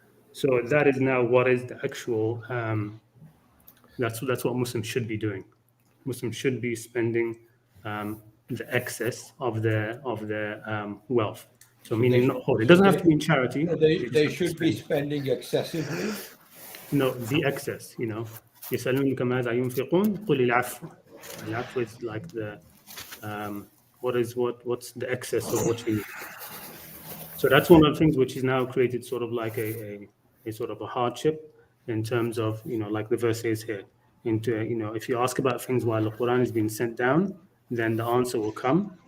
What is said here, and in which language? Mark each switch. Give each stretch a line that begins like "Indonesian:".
English: So that is now what is the actual, that's what Muslims should be doing. Muslims should be spending the excess of their wealth. So meaning not whole. It doesn't have to be in charity. They should be spending excessively. No, the excess, you know.
Arabic: يسألونك ماذا ينفقون قل العفو.
English: العفو is like the what's the excess of what you need. So that's one of the things which is now created sort of like a sort of a hardship in terms of, you know, like the verse says here, into, you know, if you ask about things while the Quran is being sent down, then the answer will come.